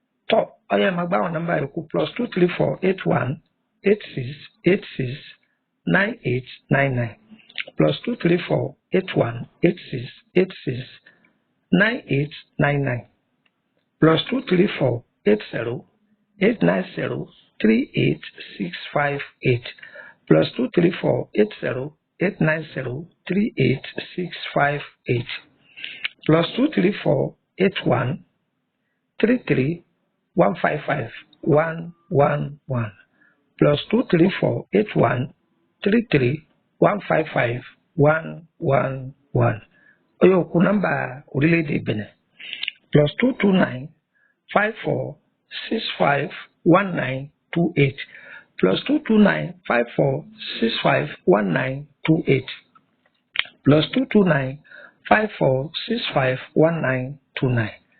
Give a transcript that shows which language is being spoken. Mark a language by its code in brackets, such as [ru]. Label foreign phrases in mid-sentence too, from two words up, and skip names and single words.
[yo] Tọ́, ó yá, máa gbá àwọn nọ́mbà yòókù, plus two three four eight one eight six eight six nine eight nine nine, plus two three four eight one eight six eight six nine eight nine nine, plus two three four eight zero eight nine zero three eight six five eight, plus two three four eight zero eight nine zero three eight six five eight, plus two three four eight one three three one five five one one one, plus two three four eight one three three one five five one one one. Ó yá, ó kù nọ́mbà orílẹ̀-èdè Benin, plus two two nine five four six five one nine two eight, plus two two nine five four six five one nine two eight. Plus two two nine five four six five one nine two nine.